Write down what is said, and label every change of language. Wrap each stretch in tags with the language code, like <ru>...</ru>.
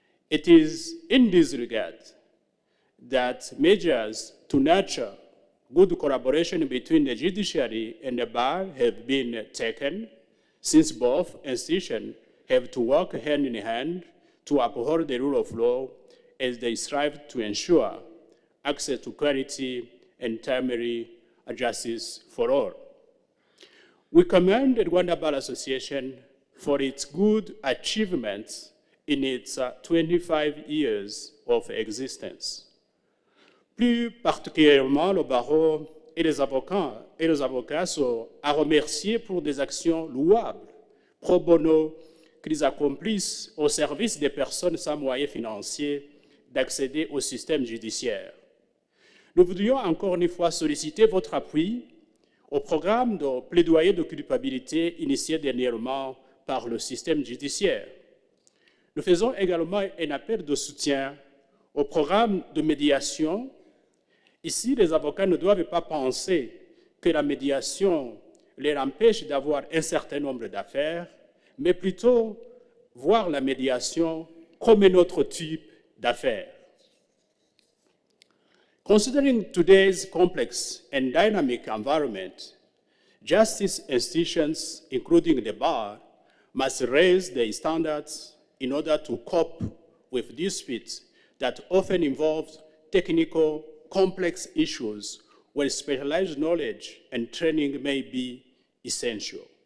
<en>It is in this regard that measures to nurture good collaboration between the judiciary and the bar have been taken, since both institutions have to work hand in hand to uphold the rule of law as they strive to ensure access to quality and timely justice for all. We commend the Rwanda Bar Association for its good achievements in its 25 years of existence.</en> <fr>Plus particulièrement, le barreau et les avocats sont à remercier pour des actions louables, pro bono, qu'ils accomplissent au service des personnes sans moyens financiers d'accéder au système judiciaire. Nous voudrions encore une fois solliciter votre appui au programme de plaidoyer de culpabilité initié dernièrement par le système judiciaire. Nous faisons également un appel de soutien au programme de médiation. Ici, les avocats ne doivent pas penser que la médiation les empêche d'avoir un certain nombre d'affaires, mais plutôt voir la médiation comme un autre type d'affaires.</fr> <en>Considering today's complex and dynamic environment, justice institutions, including the bar, must raise their standards in order to cope with disputes that often involve technical, complex issues where specialized knowledge and training may be essential.</en>